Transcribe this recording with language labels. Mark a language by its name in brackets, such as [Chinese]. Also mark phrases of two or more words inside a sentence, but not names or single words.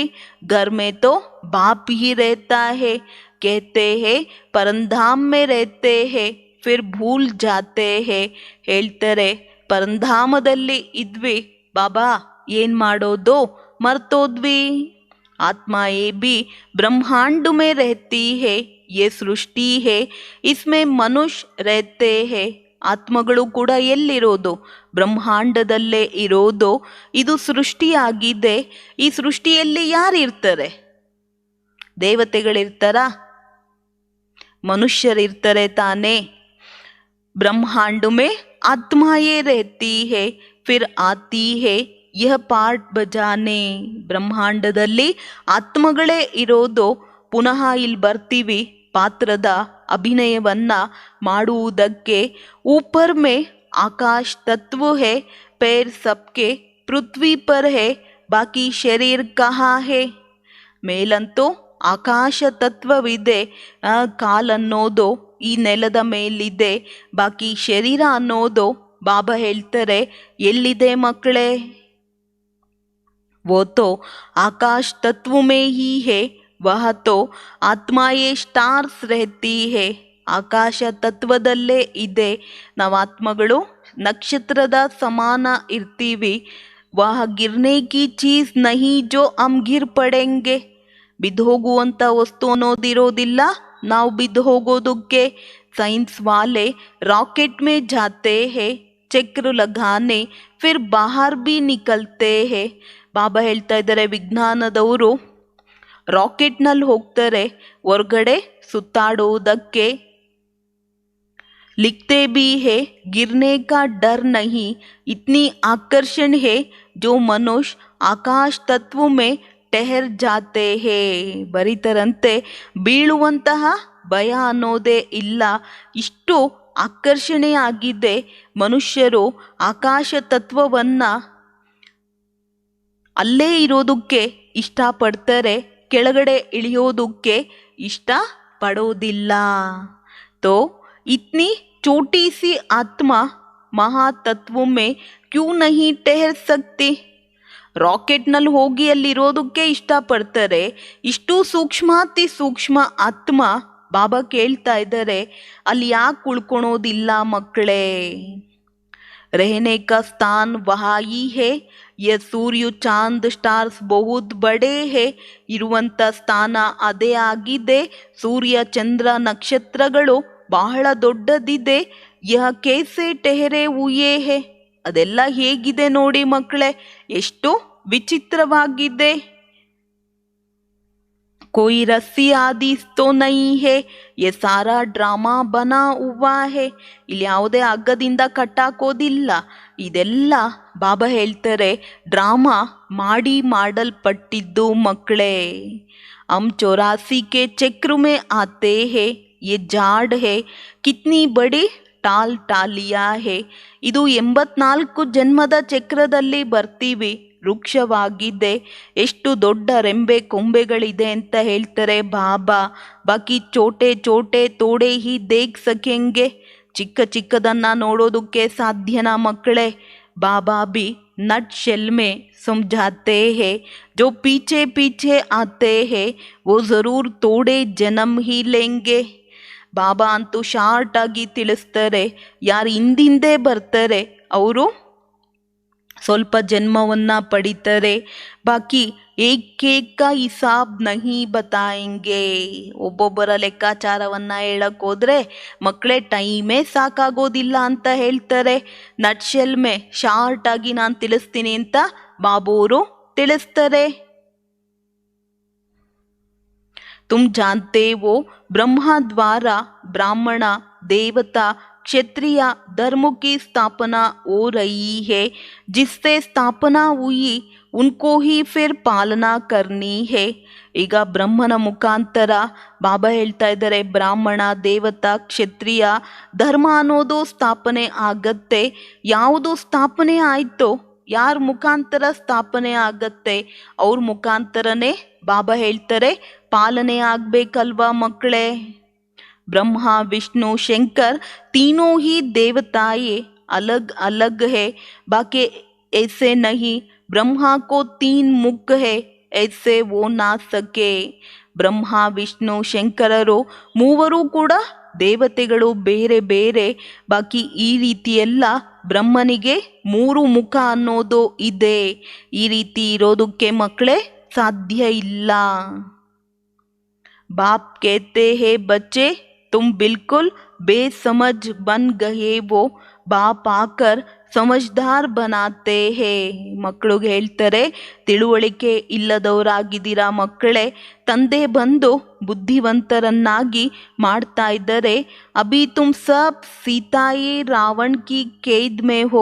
[Hindi] घर में तो बाप ही रहता है, कहते हैं परमधाम में रहते हैं, फिर भूल जाते हैं. [Kannada] ಹೇಳ್ತಾರೆ, ಪರಂಧಾಮದಲ್ಲಿ ಇದ್ವಿ, ಬಾಬಾ ಏನ್ ಮಾಡೋದು ಮರ್ತೋದ್ವಿ. [Hindi] आत्मा ये भी ब्रह्मांड में रहती है, ये सृष्टि है, इसमें मनुष्य रहते हैं. [Kannada] ಆತ್ಮಗಳು ಕೂಡ ಎಲ್ಲಿರೋದು? ಬ್ರಹ್ಮಾಂಡದಲ್ಲೇ ಇರೋದು. ಇದು ಸೃಷ್ಟಿಯಾಗಿದೆ. ಈ ಸೃಷ್ಟಿಯಲ್ಲಿ ಯಾರಿರ್ತಾರೆ? ದೇವತೆಗಳಿರ್ತಾರಾ? ಮನುಷ್ಯರಿರ್ತಾರೆ ತಾನೇ. [Hindi] ब्रह्मांड में आत्माएं रहती है, फिर आती है यह पार्ट बजाने. [Kannada] ಬ್ರಹ್ಮಾಂಡದಲ್ಲಿ ಆತ್ಮಗಳೇ ಇರೋದು. ಪುನಃ ಇಲ್ಲಿ ಬರ್ತೀವಿ ಪಾತ್ರದ ಅಭಿನಯವನ್ನ ಮಾಡುವುದಕ್ಕೆ. [Hindi] ऊपर में आकाश तत्व है, पैर सबके पृथ्वी पर है, बाकी शरीर कहाँ है. [Kannada] ಮೇಲಂತೂ ಆಕಾಶ ತತ್ವವಿದೆ, ಕಾಲನ್ನೋದು ಈ ನೆಲದ ಮೇಲಿದೆ, ಬಾಕಿ ಶರೀರ ಅನ್ನೋದು ಬಾಬಾ ಹೇಳ್ತಾರೆ ಎಲ್ಲಿದೆ ಮಕ್ಕಳೇ? [Hindi] वो तो आकाश तत्व में ही है, वह तो आत्मा ये स्टार्स रहती है. [Kannada] ಆಕಾಶ ತತ್ವದಲ್ಲೇ ಇದೆ. ನಾವು ಆತ್ಮಗಳು ನಕ್ಷತ್ರದ ಸಮಾನ ಇರ್ತೀವಿ. [Hindi] वह गिरने की चीज़ नहीं जो हम गिर पड़ेंगे. [Kannada] ಬಿದ್ದು ಹೋಗುವಂಥ ವಸ್ತು ಅನ್ನೋದಿರೋದಿಲ್ಲ ನಾವು ಬಿದ್ದು ಹೋಗೋದಕ್ಕೆ. [Hindi] साइंस वाले रॉकेट में जाते हैं, चक्र लगाने फिर बाहर भी निकलते हैं. [Kannada] ಬಾಬಾ ಹೇಳ್ತಾ ಇದ್ದಾರೆ, ವಿಜ್ಞಾನದವರು ರಾಕೆಟ್ನಲ್ಲಿ ಹೋಗ್ತಾರೆ ಹೊರಗಡೆ ಸುತ್ತಾಡುವುದಕ್ಕೆ. [Hindi] लिखते भी है गिरने का डर नहीं, इतनी आकर्षण है जो मनुष्य आकाश तत्व में ठहर जाते हैं. [Kannada] ಬರೀತಾರಂತೆ, ಬೀಳುವಂತಹ ಭಯ ಅನ್ನೋದೇ ಇಲ್ಲ, ಇಷ್ಟು ಆಕರ್ಷಣೆಯಾಗಿದೆ. ಮನುಷ್ಯರು ಆಕಾಶ ತತ್ವವನ್ನ ಅಲ್ಲೇ ಇರೋದಕ್ಕೆ ಇಷ್ಟಪಡ್ತಾರೆ, ಕೆಳಗಡೆ ಇಳಿಯೋದಕ್ಕೆ ಇಷ್ಟ ಪಡೋದಿಲ್ಲ. [Hindi] ತೋ इतनी छोटी सी आत्मा महातत्व में क्यों नहीं ठहर सकती. [Kannada] ರಾಕೆಟ್ನಲ್ಲಿ ಹೋಗಿ ಅಲ್ಲಿರೋದಕ್ಕೆ ಇಷ್ಟಪಡ್ತಾರೆ, ಇಷ್ಟು ಸೂಕ್ಷ್ಮಾತಿ ಸೂಕ್ಷ್ಮ ಆತ್ಮ ಬಾಬಾ ಕೇಳ್ತಾ ಇದ್ದಾರೆ ಅಲ್ಲಿ ಯಾಕೆ ಉಳ್ಕೊಳೋದಿಲ್ಲ ಮಕ್ಕಳೇ? [Hindi] रहने का स्थान वहाँ ही है, ये सूर्य चांद स्टार्स बहुत बड़े हैं. [Kannada] ಇರುವಂಥ ಸ್ಥಾನ ಅದೇ ಆಗಿದೆ. ಸೂರ್ಯ ಚಂದ್ರ ನಕ್ಷತ್ರಗಳು ಬಹಳ ದೊಡ್ಡದಿದೆ. [Hindi] यह कैसे ठहरे हुए हैं. [Kannada] ಅದೆಲ್ಲ ಹೇಗಿದೆ ನೋಡಿ ಮಕ್ಕಳೇ, ಎಷ್ಟು ವಿಚಿತ್ರವಾಗಿದೆ. [Hindi] कोई रस्सी आदि तो नहीं है, ये सारा ड्रामा बना हुआ है. [Kannada] ಇಲ್ಲಿ ಯಾವುದೇ ಹಗ್ಗದಿಂದ ಕಟ್ಟಾಕೋದಿಲ್ಲ, ಇದೆಲ್ಲ ಬಾಬಾ ಹೇಳ್ತಾರೆ ಡ್ರಾಮಾ ಮಾಡಲ್ಪಟ್ಟಿದ್ದು ಮಕ್ಕಳೇ. [Hindi] हम 84 के चक्र में आते हैं, ये झाड़ है कितनी बड़ी टाल टालियां हैं. [Kannada] ಇದು 84 ಜನ್ಮದ ಚಕ್ರದಲ್ಲಿ ಬರ್ತೀವಿ, ವೃಕ್ಷವಾಗಿದೆ, ಎಷ್ಟು ದೊಡ್ಡ ರೆಂಬೆ ಕೊಂಬೆಗಳಿದೆ ಅಂತ ಹೇಳ್ತಾರೆ ಬಾಬಾ. [Hindi] बाकी छोटे छोटे थोड़े ही देख सकेंगे. [Kannada] ಚಿಕ್ಕ ಚಿಕ್ಕದನ್ನ ನೋಡೋದಕ್ಕೆ ಸಾಧ್ಯನಾ ಮಕ್ಕಳೇ? [Hindi] बाबा भी [English] nut shell [Hindi] में समझाते हैं, जो पीछे पीछे आते हैं वो ज़रूर थोड़े जन्म ही लेंगे. [Kannada] ಬಾಬಾ ಅಂತೂ ಶಾರ್ಟ್ ಆಗಿ ತಿಳಿಸ್ತಾರೆ, ಯಾರು ಹಿಂದಿಂದೆ ಬರ್ತಾರೆ ಅವರು ಸ್ವಲ್ಪ ಜನ್ಮವನ್ನ ಪಡಿತಾರೆ. [Hindi] बाकी एक हिसाब नहीं बताएंगे. [Kannada] ಒಬ್ಬೊಬ್ಬರ ಲೆಕ್ಕಾಚಾರವನ್ನ ಹೇಳಕ್ ಹೋದ್ರೆ ಮಕ್ಕಳೇ ಟೈಮೇ ಸಾಕಾಗೋದಿಲ್ಲ ಅಂತ ಹೇಳ್ತಾರೆ. [Hindi] नटशेल में [Kannada] ಶಾರ್ಟ್ ಆಗಿ ನಾನು ತಿಳಿಸ್ತೀನಿ ಅಂತ ಬಾಬೋರು ತಿಳಿಸ್ತಾರೆ. [Hindi] तुम जानते हो ब्रह्मा द्वारा ब्राह्मण देवता क्षत्रिय धर्म की स्थापना हो रही है. जिससे स्थापना हुई उनको ही फिर पालना करनी है. [Kannada] ಈಗ ಬ್ರಹ್ಮನ ಮುಖಾಂತರ ಬಾಬಾ ಹೇಳ್ತಾ ಇದ್ದಾರೆ, ಬ್ರಾಹ್ಮಣ ದೇವತಾ ಕ್ಷತ್ರಿಯ ಧರ್ಮ ಅನ್ನೋದು ಸ್ಥಾಪನೆ ಆಗತ್ತೆ. ಯಾವುದು ಸ್ಥಾಪನೆ ಆಯ್ತೋ, ಯಾರ ಮುಖಾಂತರ ಸ್ಥಾಪನೆ ಆಗತ್ತೆ ಅವ್ರ ಮುಖಾಂತರನೇ ಬಾಬಾ ಹೇಳ್ತಾರೆ ಪಾಲನೆ ಆಗ್ಬೇಕಲ್ವಾ ಮಕ್ಕಳೇ. [Hindi] ब्रह्मा विष्णु शंकर तीनों ही देवताएं अलग अलग है, बाकी ऐसे नहीं. ब्रह्मा को 3 मुख है, ऐसे वो ना सके. [Kannada] ಬ್ರಹ್ಮ ವಿಷ್ಣು ಶಂಕರರು ಮೂವರು ಕೂಡ ದೇವತೆಗಳು ಬೇರೆ ಬೇರೆ. ಬಾಕಿ ಈ ರೀತಿಯೆಲ್ಲ ಬ್ರಹ್ಮನಿಗೆ 3 ಮುಖ ಅನ್ನೋದು ಇದೆ. ಈ ರೀತಿ ಇರೋದಕ್ಕೆ ಮಕ್ಕಳೇ ಸಾಧ್ಯ ಇಲ್ಲ. [Hindi] बाप कहते हैं बच्चे तुम बिल्कुल बेसमझ बन गए हो, बाप आकर समझदार बनाते हैं. [Kannada] ಮಕ್ಕಳಿಗೆ ಹೇಳ್ತಾರೆ ತಿಳುವಳಿಕೆ ಇಲ್ಲದವರಾಗಿದ್ದೀರಾ ಮಕ್ಕಳೇ, ತಂದೆ ಬಂದು ಬುದ್ಧಿವಂತರನ್ನಾಗಿ ಮಾಡ್ತಾ ಇದ್ದಾರೆ. [Hindi] अभी तुम सब सीताएं रावण की कैद में हो.